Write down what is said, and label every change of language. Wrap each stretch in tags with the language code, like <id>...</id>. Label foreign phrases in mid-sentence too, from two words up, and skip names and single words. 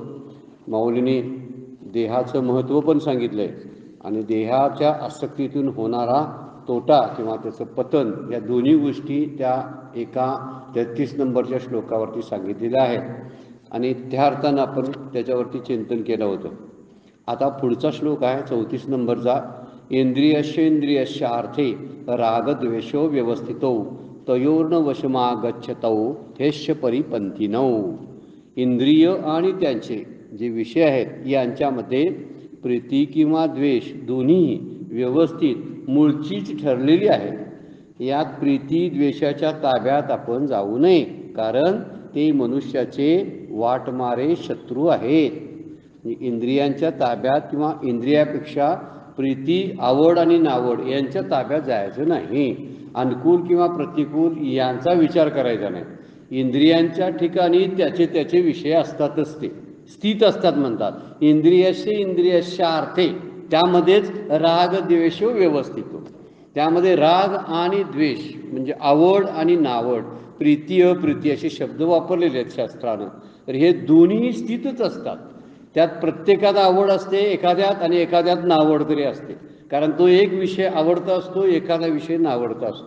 <mr>माऊलींनी देहाचं महत्त्व पण सांगितलं आहे आणि देहाच्या आसक्तीतून होणारा तोटा किंवा त्याचं पतन या दोन्ही गोष्टी त्या एका 33 नंबरच्या श्लोकावरती सांगितलेल्या आहेत आणि त्या अर्थानं आपण त्याच्यावरती चिंतन केलं होतं। आता पुढचा श्लोक आहे 34 नंबरचा,</mr> <sa>इंद्रियस्येंद्रियस्य अर्थे रागद्वेषो व्यवस्थितो तयोर्न वशमागच्छतौ हेश्य परिपंथिनौ।</sa> <mr>इंद्रिय आणि त्यांचे जे विषय आहेत यांच्यामध्ये प्रीती किंवा द्वेष दोन्ही व्यवस्थित मूळचीच ठरलेली आहे। यात प्रीती द्वेषाच्या ताब्यात आपण जाऊ नये, कारण ते मनुष्याचे वाटमारे शत्रू आहेत। इंद्रियांच्या ताब्यात किंवा इंद्रियापेक्षा प्रीती आवड आणि नावड यांच्या ताब्यात जायचं नाही। अनुकूल किंवा प्रतिकूल यांचा विचार करायचा नाही। इंद्रियांच्या ठिकाणी त्याचे त्याचे विषय असतातच, ते स्थित असतात म्हणतात।</mr> <sa>इंद्रियस्य इंद्रियस्य अर्थे,</sa> <mr>त्यामध्येच</mr> <sa>राग द्वेष व्यवस्थितो,</sa> <mr>त्यामध्ये राग आणि द्वेष म्हणजे आवड आणि नावड, प्रीती अप्रीती असे शब्द वापरलेले आहेत शास्त्रानं। तर हे दोन्ही स्थितच असतात। त्यात प्रत्येकात आवड असते एखाद्यात आणि एखाद्यात नावड तरी असते, कारण तो एक विषय आवडता असतो, एखादा विषय नावडता असतो।</mr>